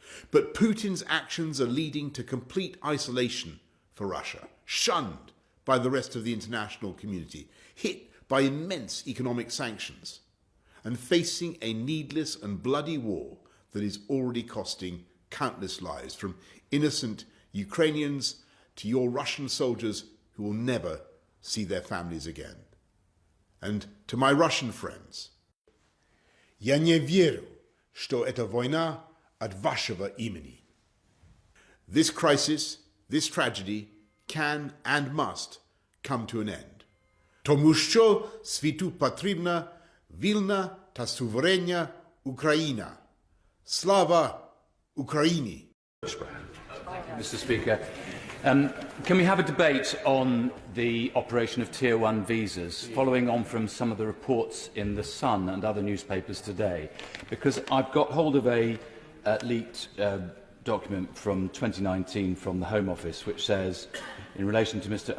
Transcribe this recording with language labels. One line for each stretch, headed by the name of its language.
English: But Putin's actions are leading to complete isolation for Russia, shunned by the rest of the international community, hit by immense economic sanctions, and facing a needless and bloody war that is already costing countless lives, from innocent Ukrainians to your Russian soldiers who will never see their families again.
Russian: And to my Russian friends, я не верю, что эта война от вашего имени.
English: This crisis, this tragedy, can and must come to an end.
Ukrainian: Тому що світу потрібна вільна та суверенна Україна. Slava Ukraini.
English: Mr. Speaker, can we have a debate on the operation of Tier 1 visas, following on from some of the reports in The Sun and other newspapers today? Because I've got hold of a leaked document from 2019 from the Home Office, which says, in relation to Mr.